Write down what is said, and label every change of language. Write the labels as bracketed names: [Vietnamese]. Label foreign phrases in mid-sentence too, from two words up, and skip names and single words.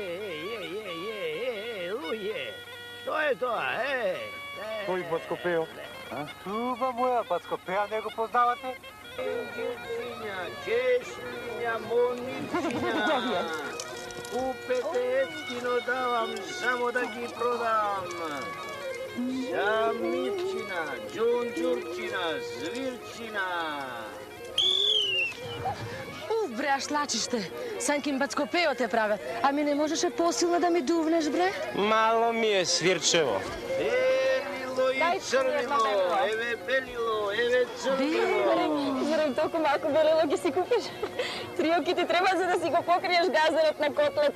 [Macedonian] Луѓе, што е тоа, Кој бацко пео? Туба моја, бацко пеа не го познавате? Ангелчиња, чешлиња, моничиња. Купете ефтино давам, само да ги продам. Самичина, джунджурчина, звирчина. Бре, аш лачиште. Санкин бацкопео те правят. Ами не можеше посилно да ми дувнеш, бре? Мало ми е свирчево. Белило и црвено, еве белило, еве црвено. Зарем толку малку белило ги си купиш? Триоки ти треба за да си го покриеш газерот на котлета.